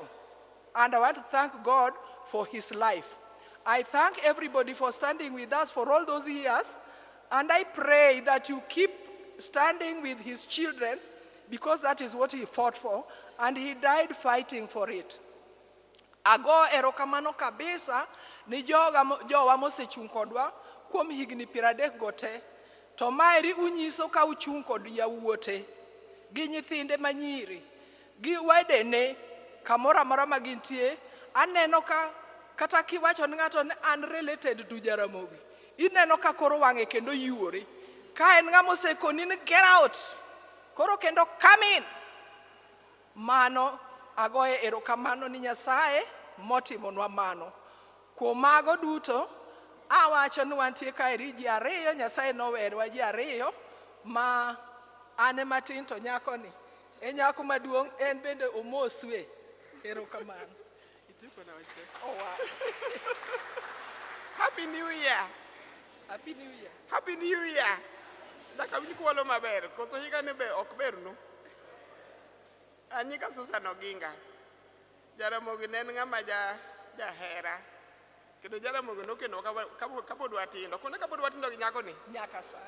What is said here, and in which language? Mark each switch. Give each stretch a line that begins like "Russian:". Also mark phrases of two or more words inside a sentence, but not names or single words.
English: And I want to thank God for his life. I thank everybody for standing with us for all those years. And I pray that you keep standing with his children, because that is what he fought for. And he died fighting for it.
Luo (Kenya and Tanzania): Ago erokamano kabisa ni jowa mosechung kodwa kuom higni 30 gote. To maeri unyiso ka uchung kod yawuote, gi nyithinde manyiri, gi wedene, kamoro amora ma gintie. Aneno ka kata kiwacho ni ng'ato ni an
English: related to
Luo (Kenya and Tanzania): Jaramogi, ineno ka koro wang'e kendo yuori. Ka en ng'ama osekoni ni
English: get out,
Luo (Kenya and Tanzania): koro kendo
English: come in.
Luo (Kenya and Tanzania): Mano agoye erokamano ni Nyasaye motimonwa mano. Kuom mago duto, awacho ni wantie kaeri ji ariyo, Nyasaye nowerowa ji ariyo, ma ane matin to nyako ni e nyako maduong', en bende omoswe. Erokamano.
English: Oh, wow. Happy New Year. Happy New Year. Happy New Year.
Luo (Kenya and Tanzania): Daka winy kuolo maber, koso higa ne be ok ber no. Anyika Susan Oginga. Jaramogi ne en ng'ama jahera. Kendo Jaramogi nokendo kapod watindo. Kunde kapod watindo gi nyako ni? Nyaka sana.